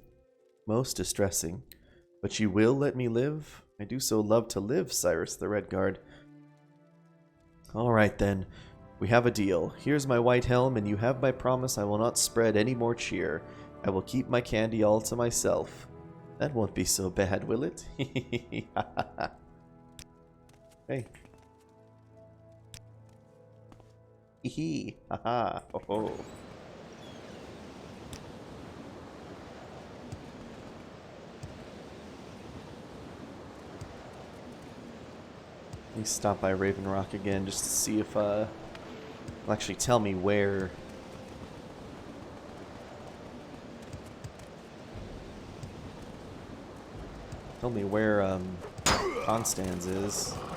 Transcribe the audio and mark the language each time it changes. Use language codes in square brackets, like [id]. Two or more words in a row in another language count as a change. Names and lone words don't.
[en] Most distressing. But you will let me live? I do so love to live, Cyrus the Red Guard. Alright then. We have a deal. Here's my white helm, and you have my promise I will not spread any more cheer. I will keep my candy all to myself. That won't be so bad, will it? Hey. Hee hee. Haha. Ho ho. Let me stop by Raven Rock again just to see if will actually tell me where. Tell me where Constans is.